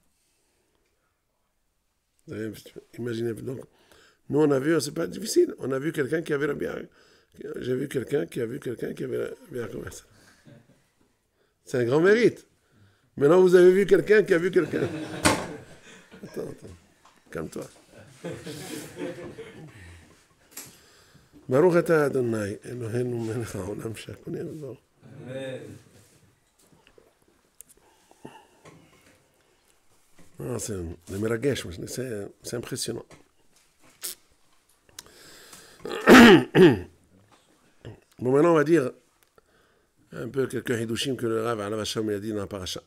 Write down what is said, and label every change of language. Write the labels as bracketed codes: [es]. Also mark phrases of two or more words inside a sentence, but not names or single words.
[fr] Vous avez imaginé. Donc, nous, on a vu, c'est pas difficile, on a vu quelqu'un qui avait la bière. J'ai vu quelqu'un qui a vu quelqu'un qui avait la bière comme ça. C'est un grand mérite. Maintenant, vous avez vu quelqu'un qui a vu quelqu'un. Attends, calme-toi. [he] ברוך אתה אדני אלהינו מלך העולם שהכל nהיה בדברו. [fr] Amen. C'est meragesh, c'est impressionnant. Bon, maintenant, on va dire un peu quelques hidushim que le Rav Alav Hashem a dit dans la paracha.